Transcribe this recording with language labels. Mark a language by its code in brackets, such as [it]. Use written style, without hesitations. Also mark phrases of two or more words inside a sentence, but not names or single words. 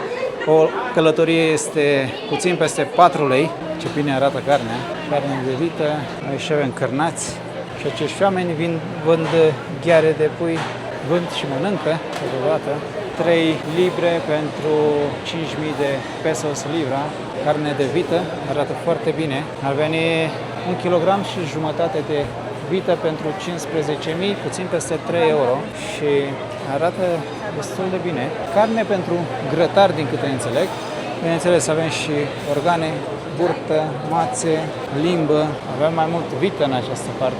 [ro] O călătorie este puțin peste 4 lei. Ce bine arată carnea, carne de vită, aici avem cârnați și acești oameni vând gheare de pui, vând și mănâncă totodată. 3 libre pentru 5.000 de pesos libra, carne de vită, arată foarte bine. Ar veni 1,5 kg de vită pentru 15.000, puțin peste 3 euro și arată destul de bine. Carne pentru grătar, din câte înțeleg. Bineînțeles, avem și organe, burtă, mațe, limbă, avem mai mult vită în această parte.